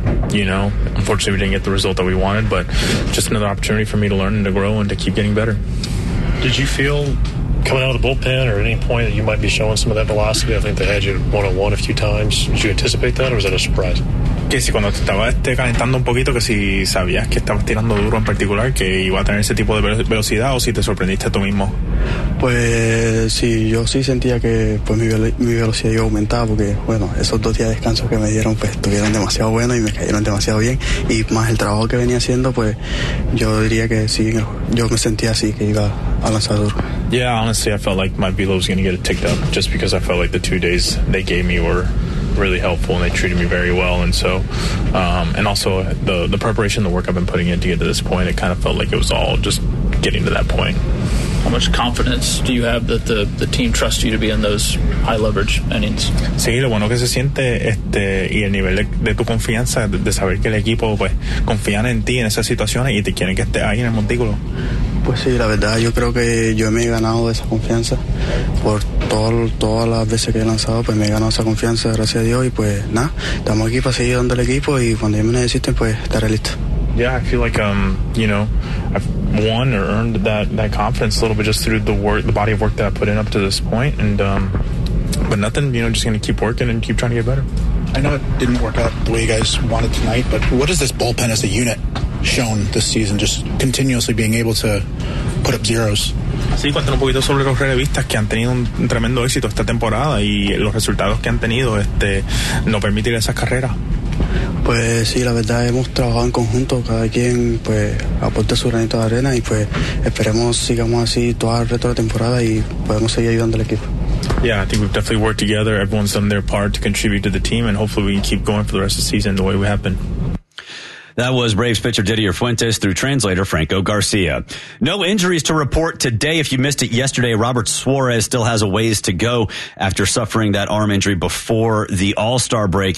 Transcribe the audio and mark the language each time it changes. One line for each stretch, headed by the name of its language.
English: You know, unfortunately we didn't get the result that we wanted, but just another opportunity for me to learn and to grow and to keep getting better. Did you feel coming out of the bullpen or at any point that you might be showing some of that velocity? I think they had you 1-on-1 a few times. Did you anticipate that or was that a surprise?
Spanish: Que si cuando estaba calentando un poquito, que si sabías que estabas tirando duro en particular, que iba a tener ese tipo de velocidad o si te sorprendiste tú mismo. Pues sí, yo sí sentía que pues mi velocidad iba a aumentar porque, bueno, esos 2 días de descanso que me dieron pues estuvieron demasiado buenos y me cayeron demasiado bien. Y más el trabajo que venía haciendo, pues yo diría que sí, yo me sentía así, que iba a lanzar duro.
English: Yeah, honestly, I felt like my velo was going to get it ticked up just because I felt like the 2 days they gave me were really helpful and they treated me very well. And so, and also the preparation, the work I've been putting in to get to this point, it kind of felt like it was all just getting to that point. How much confidence do you have that the team trusts you to be in those high leverage innings?
Spanish: Sí, lo bueno que se siente y el nivel de tu confianza de saber que el equipo pues confían en ti en esas situaciones y te quieren que estés ahí en el montículo. Pues sí, la verdad, yo creo que yo me he ganado esa confianza por todas las veces que he lanzado, pues me he ganado esa confianza, gracias a Dios, y pues nada, estamos aquí para seguir dando el equipo y cuando ya me necesiten, pues estaré listo.
English: Yeah, I feel like, you know, I've won or earned that confidence a little bit just through the body of work that I put in up to this point, and but nothing, you know, just going to keep working and keep trying to get better. I know it didn't work out the way you guys wanted tonight, but what is this bullpen as a unit shown this season, just continuously being able to put up zeros?
Spanish: Sí, cuéntanos un poquito sobre los relevistas que han tenido un tremendo éxito esta temporada y los resultados que han tenido no permitir esas carreras. Pues sí, la verdad, hemos trabajado en conjunto, cada quien pues aporta su granito de arena y pues esperemos sigamos así toda el resto de la temporada y podemos seguir ayudando al equipo.
English: Yeah, I think we've definitely worked together, everyone's done their part to contribute to the team and hopefully we can keep going for the rest of the season the way we have been. That was Braves pitcher Didier Fuentes through translator Franco Garcia. No injuries to report today. If you missed it yesterday, Robert Suarez still has a ways to go after suffering that arm injury before the All-Star break.